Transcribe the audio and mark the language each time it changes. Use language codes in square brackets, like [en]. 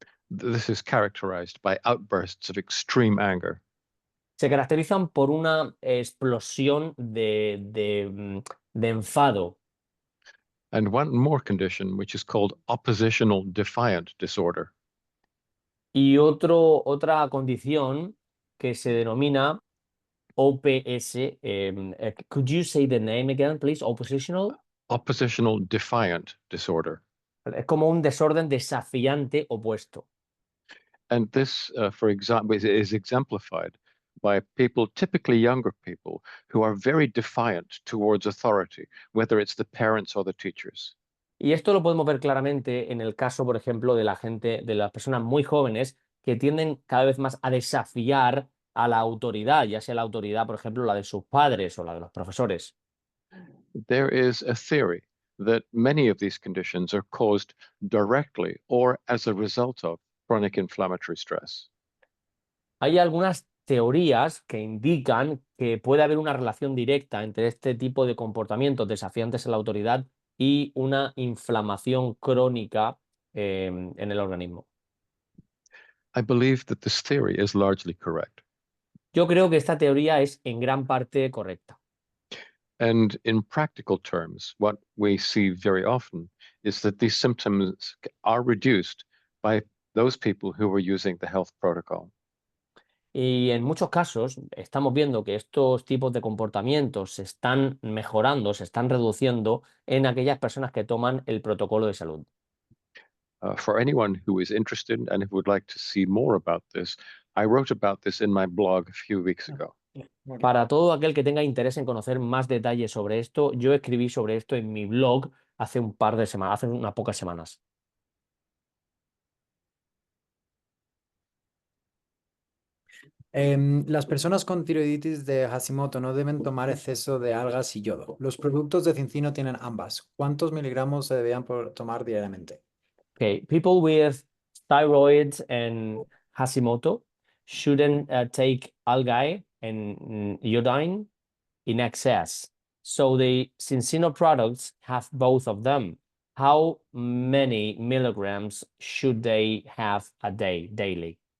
[en] This is characterized by outbursts of extreme anger. [es] Se caracterizan por una explosión de enfado. [en] And one more condition, which is called oppositional defiant disorder. [es] Y otra condición que se denomina OPS. [en] Could you say the name again, please? Oppositional. Oppositional defiant disorder. [es] Es como un desorden desafiante opuesto. [en] And this, for example, is exemplified by people, typically younger people, who are very defiant towards authority, whether it's the parents or the teachers. [es] Y esto lo podemos ver claramente en el caso, por ejemplo, de las personas muy jóvenes que tienden cada vez más a desafiar a la autoridad, ya sea la autoridad, por ejemplo, la de sus padres o la de los profesores. [en] There is a theory that many of these conditions are caused directly or as a result of chronic inflammatory stress. [es] Hay algunas teorías que indican que puede haber una relación directa entre este tipo de comportamientos desafiantes a la autoridad y una inflamación crónica en el organismo. [en] I believe that this theory is largely correct. [es] Yo creo que esta teoría es en gran parte correcta. [en] And in practical terms, what we see very often is that these symptoms are reduced by those people who were using the health protocol. [es] Y en muchos casos estamos viendo que estos tipos de comportamientos se están mejorando, se están reduciendo en aquellas personas que toman el protocolo de salud. [en] For anyone who is interested and who would like to see more about this, I wrote about this in my blog a few weeks ago. [es] Para todo aquel que tenga interés en conocer más detalles sobre esto, yo escribí sobre esto en mi blog hace un par de semanas, hace unas pocas semanas. Las personas con tiroiditis de Hashimoto no deben tomar exceso de algas y yodo. Los productos de cincino tienen ambas. ¿Cuántos miligramos se deberían tomar diariamente? [en] Okay, people with thyroid and Hashimoto shouldn't take algae and iodine in excess. So the Cincino products have both of them. How many milligrams should they have a day, daily?